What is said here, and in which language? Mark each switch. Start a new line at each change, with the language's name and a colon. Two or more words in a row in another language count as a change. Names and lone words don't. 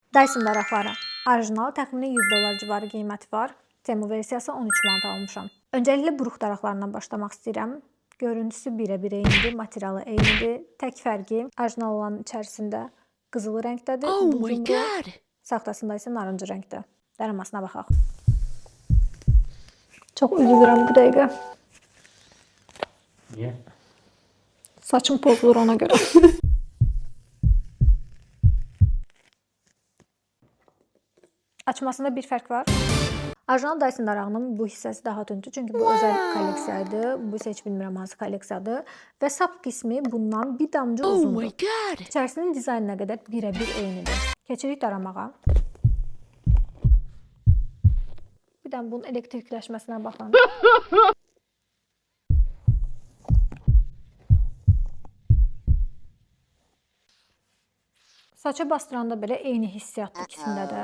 Azerbaijani: Dyson daraqları. Orijinal təxminən $100 civarı qiyməti var. Temu versiyası 13 manat almışam. Öncəliklə buruq daraqlarından başlamaq istəyirəm. Görüntüsü birə-bir eynidir, materialı eynidir. Tək fərqi orijinal olan içərisində qızıl rəngdədir.
English: Oh my god.
Azerbaijani: Saxtasında isə narıncı rəngdə. Dərəmasına baxaq. Çox üzülürəm bu dəqiqə. Niyə? Saçım pozulur ona görə. Açmasında bir fərq var. Orijinal Dyson darağının bu hissəsi daha tündür, çünki bu özəl kolleksiya idi. Bu isə heç bilmirəm hansı kolleksiyadır. Və sap qismi bundan bir damcı Oh uzundur.
English: my god.
Azerbaijani: İçərisinin dizaynına qədər birə-bir eynidir. Keçirik daramağa. Bir də bunun elektrikləşməsinə baxın. Saça bastıranda belə eyni hissiyatdır ikisində də.